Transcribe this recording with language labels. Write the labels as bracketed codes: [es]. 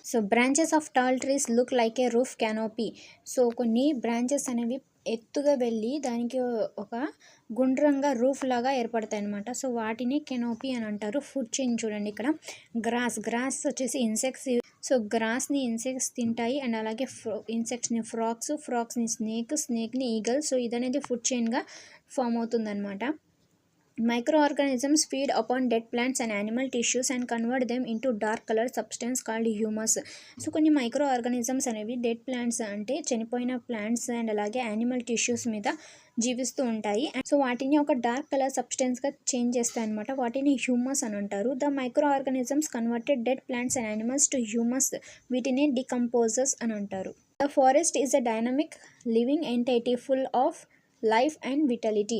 [te] So [en] Branches of tall trees look like a roof canopy. [te] So కొన్ని branches అనేవి ఎత్తుగా వెళ్ళి దానికి ఒక గుండ్రంగా రూఫ్ లాగా ఏర్పడతాయి అనమాట. సో వాటిని కెనోపీ అని అంటారు. ఫుడ్ చైన్ చూడండి ఇక్కడ గ్రాస్ వచ్చేసి ఇన్సెక్ట్స్. సో గ్రాస్ని ఇన్సెక్ట్స్ తింటాయి, అండ్ అలాగే ఇన్సెక్ట్స్ని ఫ్రాక్స్ని స్నేక్ని ఈగల్. సో ఇదనేది ఫుడ్ చైన్గా ఫామ్ అవుతుంది అనమాట. [en] Microorganisms feed upon dead plants and animal tissues and convert them into dark colored substance called humus. [te] So కొన్ని మైక్రో ఆర్గానిజమ్స్ అనేవి dead plants అంటే చనిపోయిన plants and అలాగే animal tissues మీద జీవిస్తూ ఉంటాయి. సో వాటిని ఒక డార్క్ కలర్ సబ్స్టెన్స్గా చేంజ్ చేస్తాయి అనమాట. వాటిని హ్యూమస్ అని అంటారు. [en] The microorganisms converted dead plants and animals to humus. [te] వీటిని డికంపోజర్స్ అని అంటారు. [en] The forest is a dynamic living entity full of life and vitality.